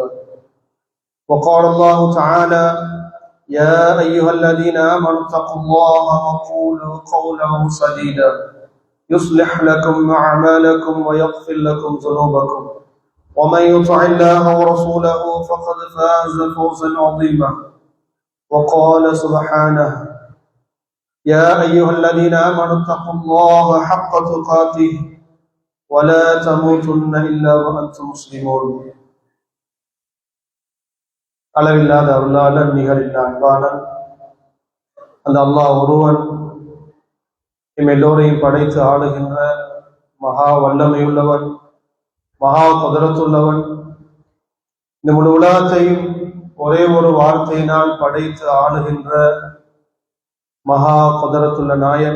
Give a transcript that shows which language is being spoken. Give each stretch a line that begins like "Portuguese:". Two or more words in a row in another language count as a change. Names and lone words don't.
Arabic: وقال الله تعالى: يا أيها الذين آمنوا اتقوا الله وقولوا قولا سديدا يصلح لكم أعمالكم ويغفر لكم ذنوبكم ومن يطع الله ورسوله فقد فاز فوزا عظيما. وقال سبحانه: يا أيها الذين آمنوا اتقوا الله حق تقاته ولا تموتن إلا وأنتم مسلمون.
Tamil: அளவில்லாத அருளாளன் நிகரில்ல அன்பாளன் அந்த அல்லாஹ் ஒருவன் எம் எல்லோரையும் படைத்து ஆளுகின்ற மகா வல்லமையுள்ளவன், மகா குதிரத்துள்ளவன். இந்த முழு உலகத்தையும் ஒரே ஒரு வார்த்தையினால் படைத்து ஆளுகின்ற மகா குதிரத்துள்ள நாயன்.